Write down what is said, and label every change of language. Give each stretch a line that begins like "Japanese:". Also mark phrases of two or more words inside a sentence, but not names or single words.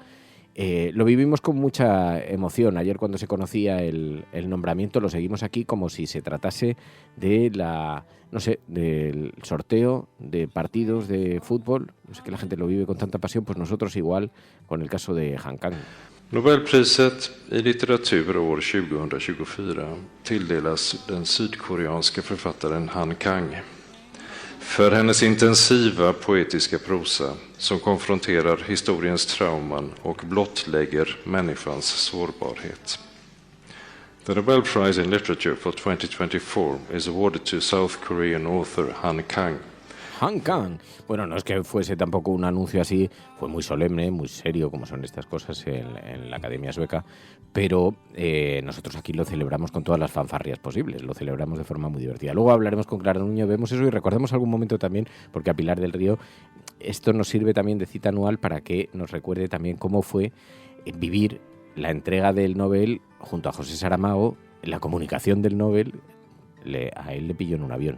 Spanish: Lo vivimos con mucha emoción. Ayer, cuando se conocía el nombramiento, lo seguimos aquí como si se tratase de del sorteo de partidos de fútbol. No sé, que la gente lo vive con tanta pasión, pues nosotros igual con el caso de Han Kang.
Swedish: Nobelpriset i litteratur år 2024 tilldelas den sydkoreanska författaren Han Kang för hennes intensiva poetiska prosa som konfronterar historiens trauman och blottlägger människans sårbarhet.
English: The Nobel Prize in Literature for 2024 is awarded to South Korean author Han Kang. Han Kang.
Spanish: Bueno, no es que fuese tampoco un anuncio así, fue muy solemne, muy serio, como son estas cosas en la Academia Sueca, pero nosotros aquí lo celebramos con todas las fanfarrias posibles, lo celebramos de forma muy divertida. Luego hablaremos con Clara Nuño, vemos eso y recordemos algún momento también, porque a Pilar del Río esto nos sirve también de cita anual para que nos recuerde también cómo fue vivir la entrega del Nobel junto a José Saramago, la comunicación del Nobel, a él le pilló en un avión.